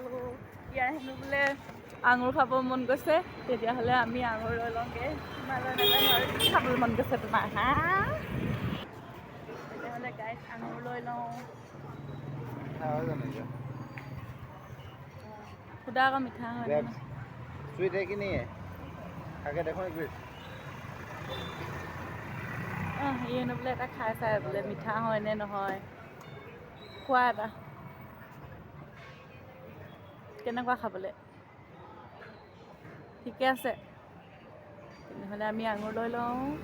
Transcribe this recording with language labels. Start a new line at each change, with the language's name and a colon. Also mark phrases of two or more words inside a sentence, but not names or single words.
Assamese: ইয়াৰ হেনো বোলে আঙুৰ খাব মন গৈছে, তেতিয়াহ'লে আমি আঙুৰ লৈ লওঁগৈ। তোমালৈ নাজানো আৰু কি খাবলৈ মন গৈছে তোমাৰ হা? তেতিয়াহ'লে গাইছ আঙুৰ লৈ লওঁ। সুদা আকৌ মিঠা হয় নে নহয়?
Hindi: स्वीट है कि नहीं है? आगे देखो एक मिनट।
Assamese: সি হেনো বোলে এটা খাই চাই বোলে মিঠা হয় নে নহয়। খোৱা এটা কেনেকুৱা খাবলৈ? ঠিকে আছে, তেনেহ'লে আমি আঙুৰ লৈ লওঁ।